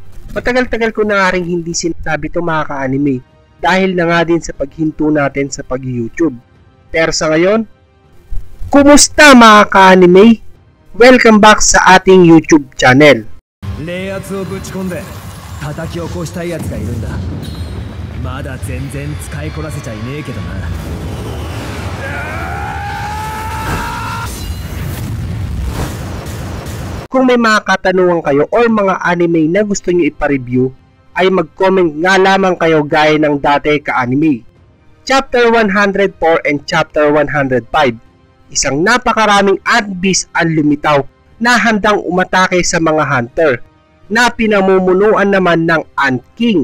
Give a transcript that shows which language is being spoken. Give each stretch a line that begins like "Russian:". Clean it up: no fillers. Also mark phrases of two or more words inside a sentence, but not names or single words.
Filipino: Matagal-tagal ko na nga rin hindi sinasabi ito mga ka-anime dahil na nga din sa paghinto natin sa pag-YouTube. Pero sa ngayon, kumusta mga ka-anime?
English: Welcome back
Filipino: sa ating YouTube channel.
Japanese: 冷圧をぶち込んで叩き起こしたいやつがいるんだ。まだ全然使いこなせちゃいねえけどな。
Filipino: Kung may mga katanungan kayo or mga anime na gusto nyo ipa-review, ay mag-comment nga lamang kayo gaya ng dati ka-anime.
English: Chapter 104 and Chapter 105,
Filipino: isang napakaraming
English: ant beast
Filipino: ang lumitaw na handang umatake sa mga hunter, na pinamumunuan naman ng Ant King.